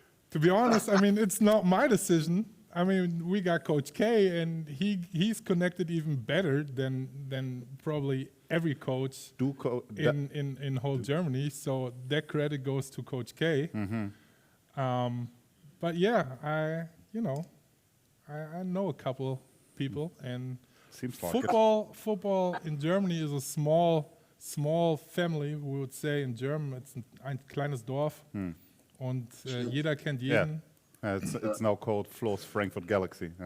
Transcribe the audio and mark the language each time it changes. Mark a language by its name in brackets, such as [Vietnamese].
[English] To be honest, I mean, it's not my decision. I mean, we got Coach K, and he's connected even better than probably every coach in whole Germany. So that credit goes to Coach K. Mm-hmm. But yeah, I know a couple people, and Seems like football in Germany is a small family. We would say in German, it's [German] ein kleines Dorf, und jeder kennt jeden. [English] Yeah. It's now called Flo's Frankfurt Galaxy.